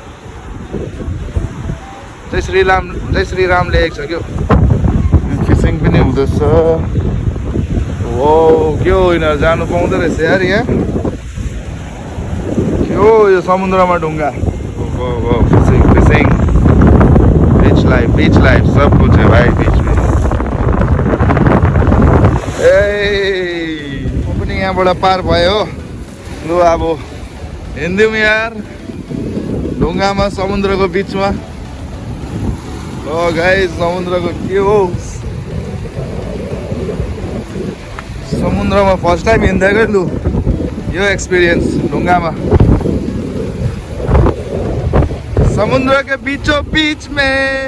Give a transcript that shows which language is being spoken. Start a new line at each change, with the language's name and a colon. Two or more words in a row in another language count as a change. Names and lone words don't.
Nepali: जय श्री राम लेखेको छ क्या। फिसिङ पनि हुँदैछ ओ के हो यिनीहरू जानु पाउँदो रहेछ यार यहाँ के हो यो समुद्रमा ढुङ्गा
English: fishing fishing beach life
Hindi: सब कुछ है भाई बीच में
Nepali: ए म पनि यहाँबाट पार भयो लु अब हिँड्यौँ यार ढुङ्गामा समुद्रको बिचमा
English: oh guys
Nepali: समुद्रको के हो समुद्रमा
English: first time
Nepali: हिँड्दै लु यो एक्सपिरियन्स ढुङ्गामा
Hindi: समुद्र के बीचों बीच में